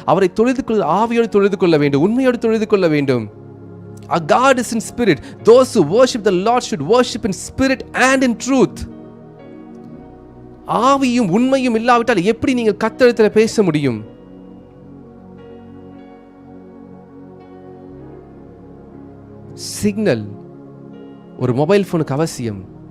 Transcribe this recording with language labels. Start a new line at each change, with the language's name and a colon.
Tamil: அவரை ஆவியோடு தொழுது கொள்ள வேண்டும், உண்மையோடு தொழுது கொள்ள வேண்டும்.
English: Our God is in spirit. Those who worship the Lord should worship in spirit and in truth.
Tamil: ஆவியும் உண்மையும் இல்லாவிட்டால் எப்படி நீங்கள் கர்த்தரிடத்தில் பேச முடியும்? சிக்னல் ஒரு மொபைல் போனுக்கு அவசியம்.